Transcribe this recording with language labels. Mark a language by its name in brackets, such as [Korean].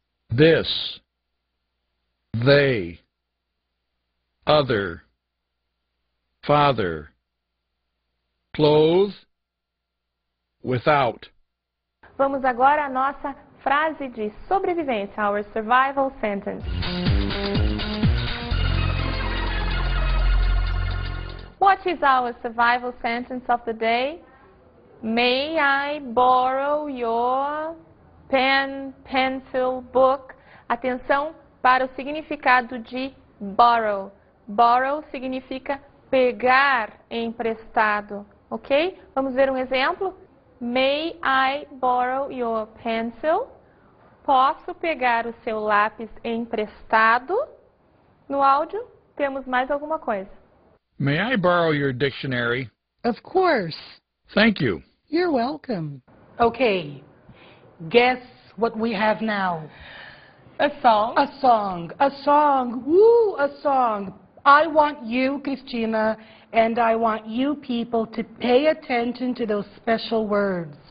[English] This. They. Other. Father. Clothes. Without. [Portuguese] Vamos agora à nossa frase de sobrevivência, [English] our survival sentence. What is our survival sentence of the day? May I borrow your pen, pencil, book? [Portuguese] Atenção para o significado de borrow. Borrow significa pegar emprestado, ok? Vamos ver um exemplo? [English] May I borrow your pencil? [Portuguese] Posso pegar o seu lápis emprestado? No áudio, temos mais alguma coisa. [English] May I borrow your dictionary? Of course. Thank you. You're welcome. Okay, guess what we have now? A song. A song. A song. Woo, a song. I want you, Christina, and I want you people to pay attention to those special words.